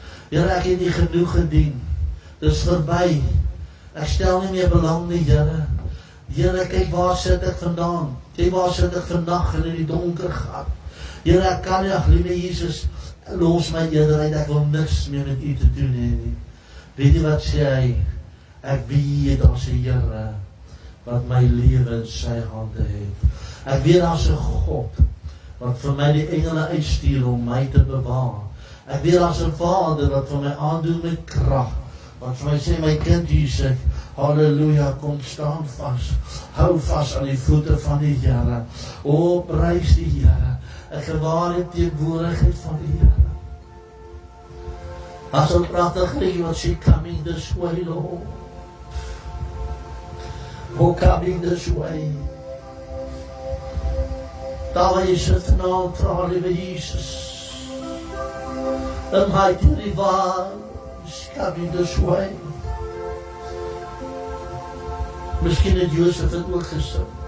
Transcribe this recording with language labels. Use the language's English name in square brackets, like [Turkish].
[Afrikaans] Here, ek het nie genoeg gedien. Dis verby. Ek stel nie meer belang nie, Here. Here, kyk waar sit ek vandaan. Kyk waar sit ek vandag in die donker gat. Here, ek kan nie, ag liewe Jesus, los my eerderheid, ek wil niks meer met u te doen nie. Weet jy wat sê hy? Ek weet daar's 'n Here wat my lewe in sy hande het. Ek weet daar's 'n God wat vir my die engele uitstuur om my te bewaar. Ek weet daar's 'n Vader wat vir my aandoen met krag. Wat vir my sê, my kind Jesus, halleluja, kom staan vas. Hou vas aan die voete van die Here. O, prys die Here. Ek gewaar die teenwoordigheid van die Here. As 'n pragtige liedjie wat sê, [English] coming this way, Lord. Oh, coming this way. [Afrikaans] Daar waar jy sit vanaand, vra liewe Jesus. [English] The mighty river is coming this way. [Afrikaans] Miskien het Josef het ook gesin.